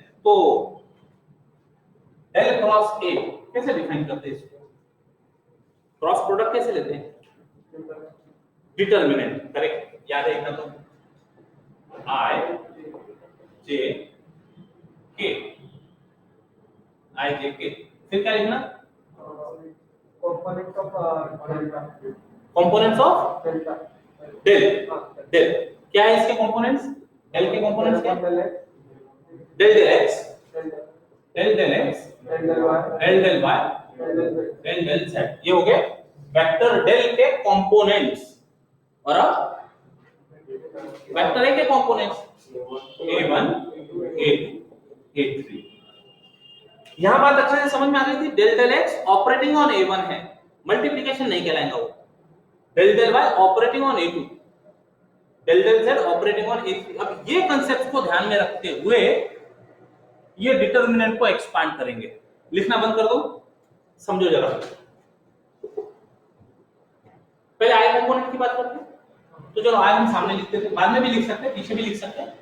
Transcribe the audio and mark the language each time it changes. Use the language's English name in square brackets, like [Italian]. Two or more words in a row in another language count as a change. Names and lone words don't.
[Hindi] तो [English] del cross A [Hindi] कैसे डिफाइन करते हैं इसको? [English] cross product [Hindi] कैसे लेते हैं? डिटरमिनेंट, करेक्ट, याद है इतना तो, [English] i j k, i j k, [Hindi] फिर क्या लिखना? [English] components of delta components of delta [Hindi] डेल, डेल क्या है इसके कंपोनेंट्स? डेल के कंपोनेंट्स क्या? [English] del x del del x, del del del x, del del y del del y, del del z del del z, [Hindi] ये हो गए [English] vector del [Hindi] के कंपोनेंट्स। और अब [English] vector A [Hindi] के कंपोनेंट्स a1 a2 a3। यहां बात अच्छे से समझ में आ रही थी, [English] del del x operating on [Hindi] a1 है, मल्टीप्लिकेशन नहीं कहलाएगा वो, [English] del del y operating on A2, del del z operating on A3. [Hindi] अब ये कंसेप्ट को ध्यान में रखते हुए ये डिटरमिनेंट को एक्सपांड करेंगे। लिखना बंद कर दो, समझो जरा। पहले [English] i component [Hindi] की बात करते हैं, तो चलो आई हम सामने लिखते थे, बाद में भी लिख सकते हैं, पीछे भी लिख सकते हैं।